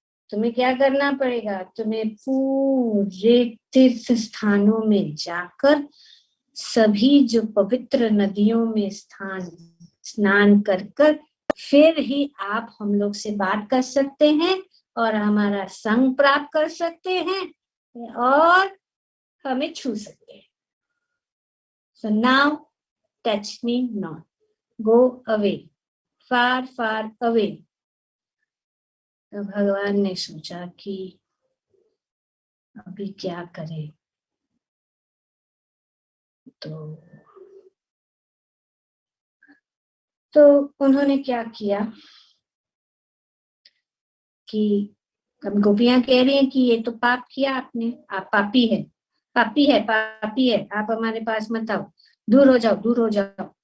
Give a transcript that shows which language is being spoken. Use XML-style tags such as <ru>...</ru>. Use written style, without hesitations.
<hi>तुम्हें क्या करना पड़ेगा? तुम्हें पूरे तीर्थ स्थानों में जाकर सभी जो पवित्र नदियों में स्नान कर फिर ही आप हम लोग से बात कर सकते हैं और हमारा संग प्राप्त कर सकते हैं और हमें छू सकते हैं।</hi> <en>So now touch me not, go away, far far away.</en> <hi>तो भगवान ने सोचा कि अभी क्या करें, तो उन्होंने क्या किया कि अब गोपियां कह रही हैं कि ये तो पाप किया आपने, आप पापी है, पापी है, पापी है, आप हमारे पास मत आओ, दूर हो जाओ, दूर हो जाओ।</hi>